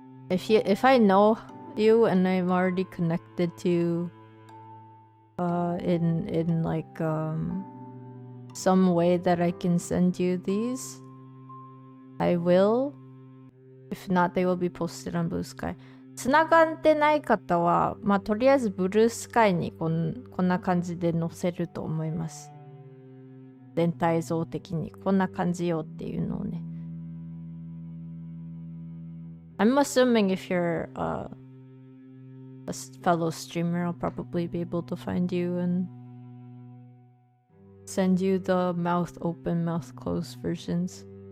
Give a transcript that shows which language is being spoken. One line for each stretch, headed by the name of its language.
English: If I know you and I'm already connected to in like some way that I can send you these, I will. If not, they will be posted on Blue Sky.
Japanese: つながってない方は、まあとりあえずブルースカイにこんな感じで載せると思います。全体像的にこんな感じよっていうのをね。
English: I'm assuming if you're a fellow streamer, I'll probably be able to find you and send you the mouth open, mouth closed versions.